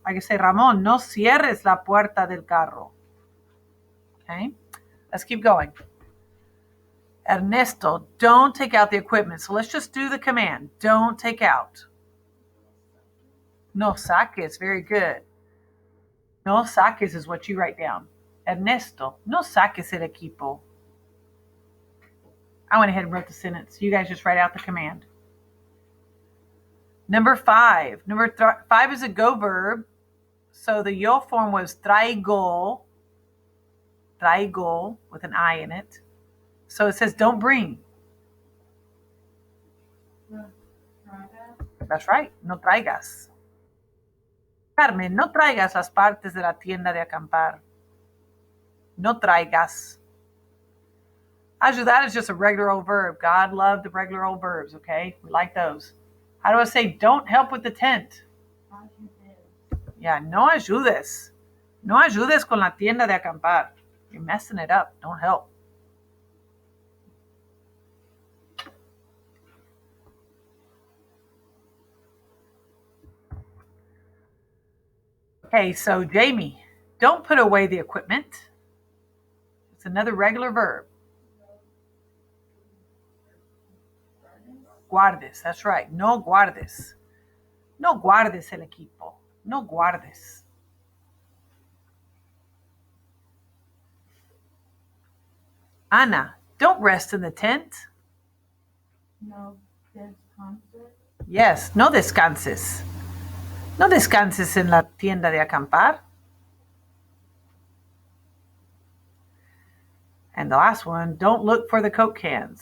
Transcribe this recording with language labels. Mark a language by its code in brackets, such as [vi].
[en] I could say, Ramón, [es] no cierres la puerta del carro. [en] Okay, let's keep going. Ernesto, don't take out the equipment. So let's just do the command. Don't take out. [es] No saques, [en] very good. [es] No saques [en] is what you write down. [es] Ernesto, no saques el equipo. [en] I went ahead and wrote the sentence. You guys just write out the command. Number 5. Number 5 is a go verb. So the yo form was traigo. Traigo with an I in it. So it says don't bring. That's right. [es] No traigas. Carmen, no traigas las partes de la tienda de acampar. No traigas. [en] Ayudar is just a regular old verb. God loved the regular old verbs, okay? We like those. How do I say don't help with the tent? [es] Yeah, no ayudes. No ayudes con la tienda de acampar. [en] You're messing it up. Don't help. Okay, so Jamie, don't put away the equipment. It's another regular verb. [es] Guardes, [en] that's right. [es] No guardes. No guardes el equipo. No guardes. [en] Ana, don't rest in the tent. [es] No descanses. Yes, no descanses. No descanses en la tienda de acampar. [en] And the last one, don't look for the Coke cans.